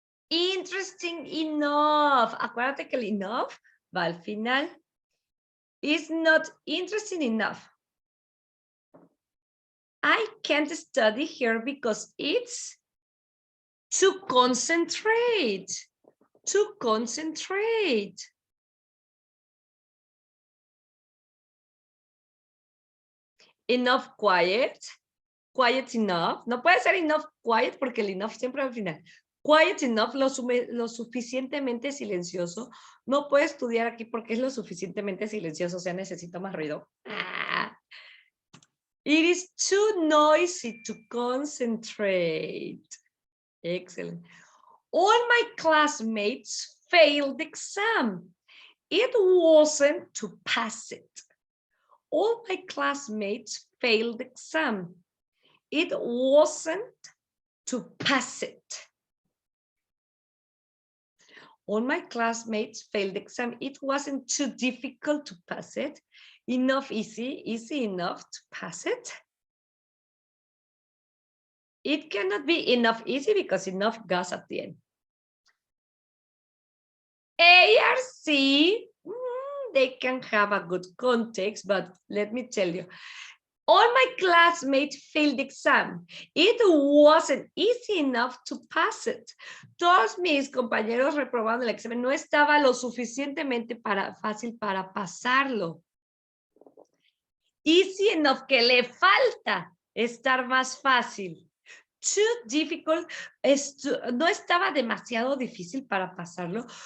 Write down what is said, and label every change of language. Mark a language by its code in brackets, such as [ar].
[en] Interesting enough. [es] Acuérdate que el enough va al final. [en] It's not interesting enough. I can't study here because it's to concentrate. To concentrate. Enough quiet. Quiet enough. [es] No puede ser enough quiet porque el enough siempre al final. [en] Quiet enough, [es] lo suficientemente silencioso. No puedo estudiar aquí porque es lo suficientemente silencioso, o sea, necesito más ruido. [en] It is too noisy to concentrate. Excellent. All my classmates failed the exam. It wasn't to pass it. All my classmates failed the exam. It wasn't to pass it. All my classmates failed the exam. It wasn't too difficult to pass it. Enough easy enough to pass it. It cannot be enough easy because enough goes at the end. A or C, they can have a good context, but let me tell you, all my classmates failed the exam. It wasn't easy enough to pass it. [es] Todos mis compañeros reprobaron el examen. No estaba lo suficientemente fácil para pasarlo. [en] Easy enough, [es] que le falta estar más fácil. [en] Too difficult, [es] no estaba demasiado difícil para pasarlo.